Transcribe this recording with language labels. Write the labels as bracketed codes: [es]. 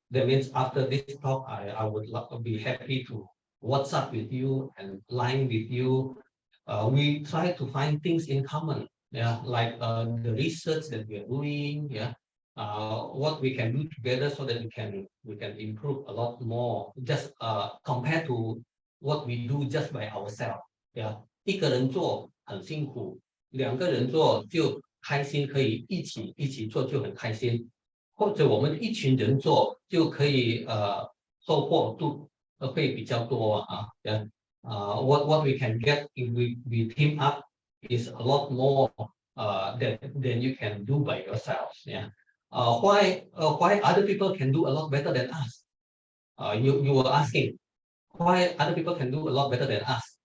[en] That means after this talk, I would be happy to WhatsApp with you and line with you. We try to find things in common, yeah, like the research that we are doing, yeah, what we can do together so that we can improve a lot more. Just compared to what we do just by ourselves, yeah. [zh] 一个人做很辛苦，两个人做就开心，可以一起做就很开心，或者我们一群人做就可以收获会比较多啊，yeah. [en] what we can get if we team up is a lot more than you can do by yourself. Yeah. Why other people can do a lot better than us? You were asking why other people can do a lot better than us.